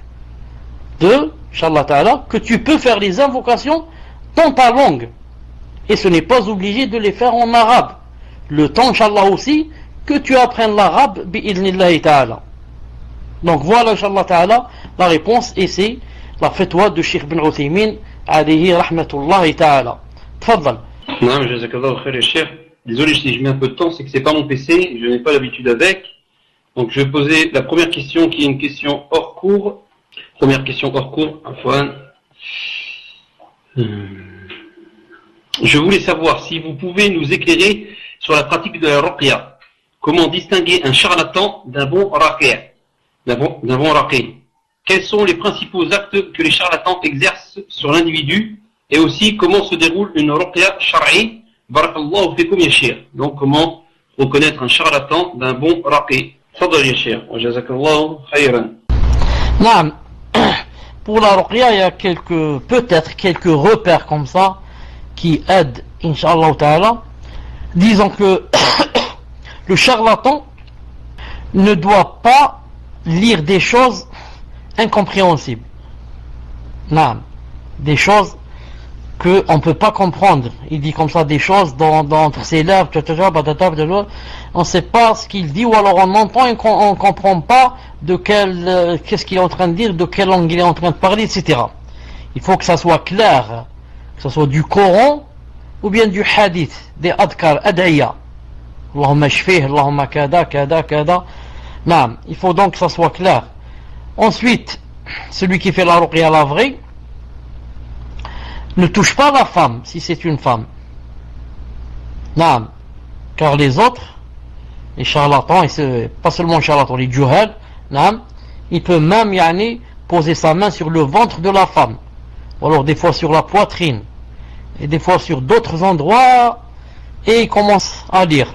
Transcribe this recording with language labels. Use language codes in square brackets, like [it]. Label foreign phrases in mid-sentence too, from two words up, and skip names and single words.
[ar] إن شاء الله تعالى, [fr] que tu peux faire les invocations dans ta langue. Et ce n'est pas obligé de les faire en arabe. Le temps, Inch'Allah aussi, que tu apprennes l'arabe, [ar] بإذن الله تعالى. [fr] Donc voilà, [ar] إن شاء الله تعالى, [fr] la réponse, et c'est la fatwa de Cheikh Ibn Uthaymin, [ar] عليه رحمة الله تعالى. [fr] Tfaddal. [ar] Non, جزاك الله خير يا شيخ. [fr] Désolé si je mets un peu de temps, c'est que c'est pas mon PC, je n'ai pas l'habitude avec. Donc je vais poser la première question qui est une question hors cours. Première question hors cours, Afwan. Je voulais savoir si vous pouvez nous éclairer sur la pratique de la ruqya. Comment distinguer un charlatan d'un bon raqi'? D'un bon raqi'. Quels sont les principaux actes que les charlatans exercent sur l'individu? Et aussi comment se déroule une [ar] رقية شرعي? بارك الله فيكم يا شيخ. [fr] Donc comment reconnaître un charlatan d'un bon raqi'? [ar] تفضل يا شيخ. وجزاك الله خيرا. Naam. [fr] Pour la ruqya, il y a peut-être quelques repères comme ça qui aident, [ar] إن شاء الله تعالى. [fr] Disons que le charlatan ne doit pas lire des choses incompréhensibles. Naam. Des choses qu'on ne peut pas comprendre. Il dit comme ça des choses entre ses lèvres, on ne sait pas ce qu'il dit, ou alors on entend et on ne comprend pas qu'est-ce qu'il est en train de dire, de quelle langue il est en train de parler, etc. Il faut que ça soit clair, que ce soit du Coran ou bien du hadith, des [ar] أذكار، أدعية. اللهم اشفه، اللهم كذا، كذا، كذا. [fr] Non, il faut donc que ça soit clair. Ensuite, celui qui fait la ruqya, la vraie, ne touche pas la femme si c'est une femme. Non, car les autres, les charlatans, et c'est pas seulement les charlatans, les juhal, non, il peut même poser sa main sur le ventre de la femme, ou alors des fois sur la poitrine, et des fois sur d'autres endroits, et il commence à lire.